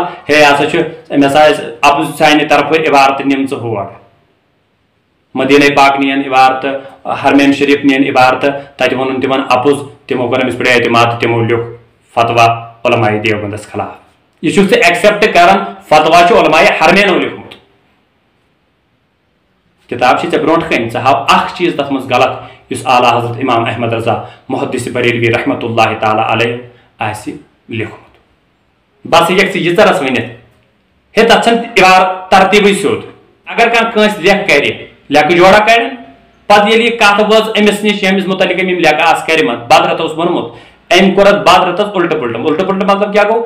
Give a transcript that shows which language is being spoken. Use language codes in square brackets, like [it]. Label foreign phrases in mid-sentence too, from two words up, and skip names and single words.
[ks] ہے ہسا چھُ أمۍ ہسا ٲسۍ اپُز سانہِ طرفہٕ عبارتہٕ نِمژٕ ہور، مدینہ پاک نِین عبارتہٕ، حرمین شریف نِین عبارتہٕ، تتہِ ووٚنُن تِمن اپُز، تِمو کوٚر أمِس پٮ۪ٹھ اعتماد تہٕ تِمو لیوٚکھ فتوا علماء دیوبندس خلاف۔ یہ چھُکھ ژٕ ایکسیپٹ کران، فتوا چھُ علماء حرمینو لیوٚکھمُت، کتاب چھِ ژےٚ برونٛٹھ کَنۍ، ژٕ ہاو اکھ چیٖز تتھ منٛز غلط یُس اعلیٰ حضرت امام احمد رضا محدث بریلوی رحمت اللہ تعالی علیہ آسہِ لیوٚکھمُت۔ بس ہیٚککھ ژٕ ییٖژرس ؤنِتھ، ہے تتھ چھنہٕ ترتیٖبٕے سیوٚد۔ اگر کانٛہہ کٲنٛسہِ لیکھ کرِ، لیکھہٕ جوڑا کڑن، پتہٕ ییٚلہِ یہِ کتھ وٲژ أمِس نِش ییٚمِس متعلق أمۍ یِم لیکھہٕ آسہٕ کٔرمٕژ، بدرت اوس ووٚنمُت، أمۍ کوٚر اتھ بدرتس الٹہٕ پُلٹہٕ، الٹہٕ پُلٹہٕ مطلب کیاہ گوٚو؟